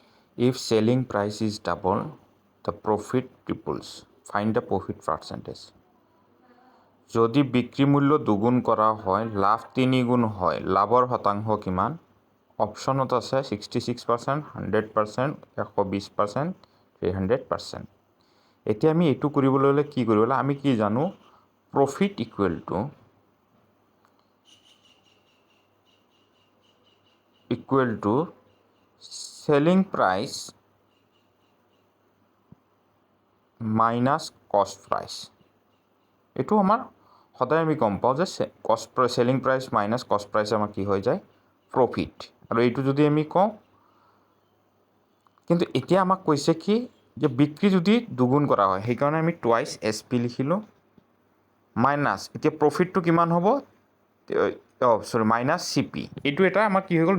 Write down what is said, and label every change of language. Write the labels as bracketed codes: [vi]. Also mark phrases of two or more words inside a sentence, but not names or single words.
[en] If selling price is double, the profit triples. Find the profit percentage. [as] যদি বিক্রি মূল্য দুগুণ কৰা হয় লাভ 3 গুণ হয় লাভৰ শতাংশ কিমান অপশ্যনত আছে 66% 100% 120% 300%। এতিয়া আমি এইটো কৰিবলৈ হ'লে কি কৰিব লাগে আমি কি জানো [en] profit equal to selling price minus cost price. [as] এইটো আমাৰ সদায় আমি গম পাওঁ যে [en] selling price minus cost price [as] আমাৰ কি হৈ যায় প্ৰফিট আৰু এইটো যদি আমি কওঁ কিন্তু এতিয়া আমাক কৈছে কি যে বিক্ৰী যদি দুগুণ কৰা হয় সেইকাৰণে আমি টুৱাইচ SP লিখিলোঁ মাইনাছ এতিয়া প্ৰফিটটো কিমান হ'ব মাইনাছ CP এইটো এটা আমাৰ কি হৈ গ'ল